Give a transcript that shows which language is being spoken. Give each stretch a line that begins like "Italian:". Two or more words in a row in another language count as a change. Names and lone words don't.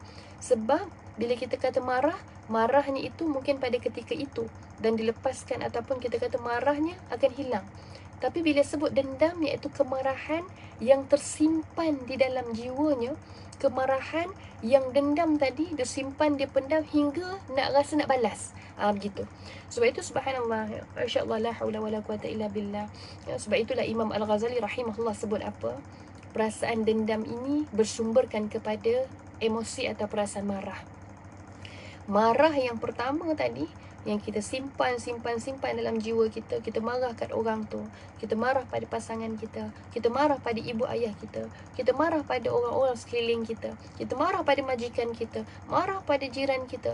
Malay: Sebab bila kita kata marah, marahnya itu mungkin pada ketika itu dan dilepaskan, ataupun kita kata marahnya akan hilang. Tapi bila sebut dendam, iaitu kemarahan yang tersimpan di dalam jiwanya, kemarahan yang dendam tadi dia simpan, dia pendam hingga nak rasa nak balas. Begitu. Sebab itu
Arabic: سبحان الله، ما شاء الله, لا حول ولا قوة إلا بالله.
Malay: Sebab itulah Imam Al-Ghazali rahimahullah sebut apa? Perasaan dendam ini bersumberkan kepada emosi atau perasaan marah. Marah yang pertama tadi, yang kita simpan dalam jiwa kita. Kita marah kat orang tu, kita marah pada pasangan kita marah pada ibu ayah kita marah pada orang-orang sekeliling kita marah pada majikan kita, marah pada jiran kita.